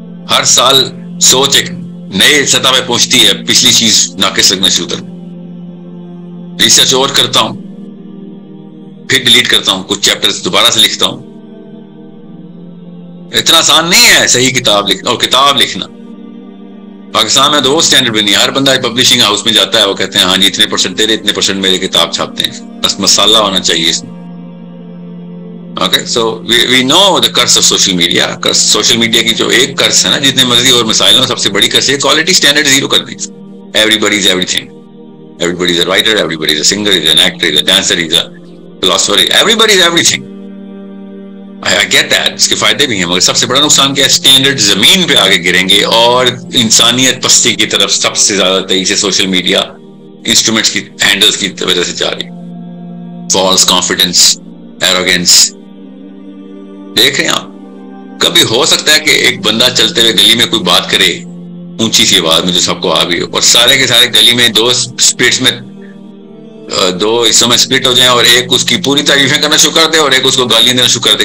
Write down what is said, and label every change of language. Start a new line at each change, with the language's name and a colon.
Urdu: ہر سال سوچ ایک نئے سطح پہ پہنچتی ہے, پچھلی چیز ناقص لگنے سے اتر, ریسرچ اور کرتا ہوں, پھر ڈیلیٹ کرتا ہوں, کچھ چیپٹرز دوبارہ سے لکھتا ہوں. اتنا آسان نہیں ہے صحیح کتاب لکھنا. اور کتاب لکھنا پاکستان میں تو وہ اسٹینڈرڈ بھی نہیں ہے. ہر بندہ پبلشنگ ہاؤس میں جاتا ہے, وہ کہتے ہیں ہاں جی اتنے پرسنٹ تیرے, اتنے پرسنٹ میرے کتاب چھاپتے ہیں. بس مسالہ ہونا چاہیے اس میں.
English: Okay, so we know the curse of social media.
Urdu: Social media کی جو ایک کرس ہے نا, جتنے مرضی اور مسائل ہوں, سب سے بڑی کرس ہے کوالٹی اسٹینڈرڈ زیرو کر دی.
English: Everybody is everything. Everybody is a writer, everybody is a singer, is an actor, is a dancer, is a philosopher, everybody is everything. I get that,
Urdu: اس کے فائدے بھی ہیں, مگر سب سے بڑا نقصان کیا ہے؟ اسٹینڈرڈ زمین پہ آگے گریں گے اور انسانیت پستی کی طرف سب سے زیادہ تیزی سے سوشل میڈیا انسٹرومنٹس کی ہینڈلز کی وجہ سے جا رہی.
English: False confidence, arrogance.
Urdu: دیکھ رہے ہیں آپ, کبھی ہو سکتا ہے کہ ایک بندہ چلتے ہوئے گلی میں کوئی بات کرے اونچی سی آواز میں جو سب کو آ بھی ہو, اور سارے کے سارے گلی میں 2 اسپرٹس میں 2 حصوں میں سپلٹ ہو جائیں, اور ایک اس کی پوری تعریفیں کرنا شروع کر دے اور ایک اس کو گالیاں دینا شروع کر دے.